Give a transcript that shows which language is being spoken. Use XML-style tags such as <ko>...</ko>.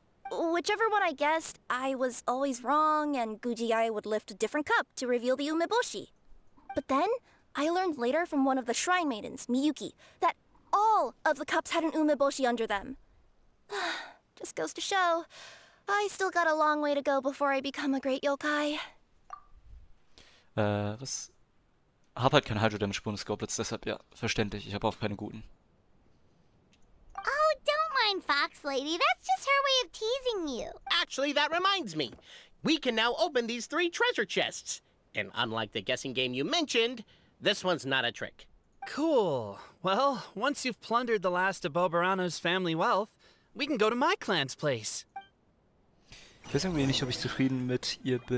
<en>Whichever one I guessed, I was always wrong, and Gujiyai would lift a different cup to reveal the umeboshi. But then, I learned later from one of the shrine maidens, Miyuki, that all of the cups had an umeboshi under them. Just goes to show, I still got a long way to go before I become a great yokai.</en> <de>Was? Hab halt keinen Hydro Damage Bonus Goblets, deshalb ja, verständlich. Ich habe auch keine guten.</de> <en>Oh, don't mind Fox Lady. That's just her way of teasing you. Actually, that reminds me. We can now open these 3 treasure chests. And unlike the guessing game you mentioned, this one's not a trick. Cool. Well, once you've plundered the last of Boberano's family wealth, we can go to my clan's place.</en> <de>Ich weiß irgendwie nicht, ob ich zufrieden mit ihr bin.</de>